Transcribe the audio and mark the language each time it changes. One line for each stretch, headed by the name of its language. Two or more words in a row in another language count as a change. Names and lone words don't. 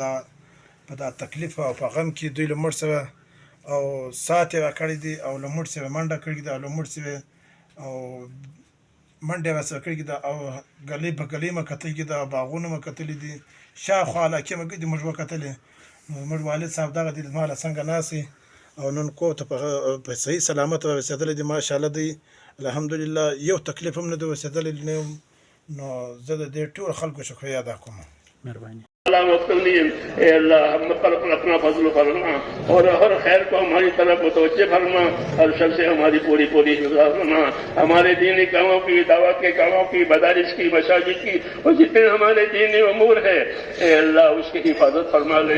Pashto: په دا تکلیف او په غم کې دوی له موږ سره او سات یې راکړی دي او له موږ سره منډه کړې ده او له موږ سره او منډه یې راسره کړې ده او ګلۍ په ګلۍ مې کتلي ده او باغونه مې کتلي دي، شاوخوا علاقې مې دي موږ وکتلې. نو زموږ والد صاحب دغه دي زما له څنګه ناست او نن کور ته په صحیح سلامت رارسېدلی دي ماشاءالله دی. الحمدلله یو تکلیف هم نه دی رسېدلی. نو زه د دې ټول خلکو شکریه ادا کوم.
Urdu: مہربانی اللہ مستقیم اے اللہ ہم پر اپنا فضل فرما اور ہر خیر کو ہماری طرف متوجہ فرما، ہر شر سے ہماری پوری حفاظت فرما، ہمارے دینی کاموں کی، دعوت کے کاموں کی، مدارس کی، مساجد کی اور جتنے ہمارے دینی امور ہے اے اللہ اس کی حفاظت فرما لے.